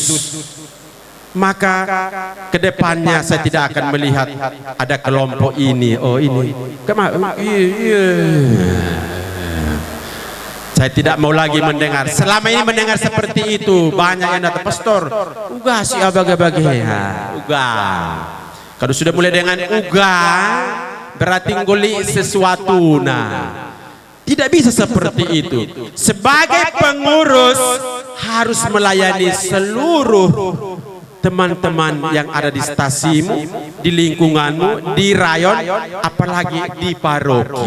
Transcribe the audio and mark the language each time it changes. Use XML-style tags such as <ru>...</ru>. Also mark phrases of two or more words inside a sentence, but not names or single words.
<id>Maka kedepannya saya tidak akan melihat ada kelompok ini, oh ini, saya tidak mau lagi mendengar. Selama ini mendengar seperti itu, banyak yang datang, pastor,</id> <btx>uga si abag-abag ya, uga.</btx> <id>Kalau sudah mulai dengan uga, berarti ngoli sesuatu. Nah, tidak bisa seperti itu. Sebagai pengurus harus melayani seluruh teman-teman yang ada di stasimu, di lingkunganmu, di rayon, apalagi di paroki.</id>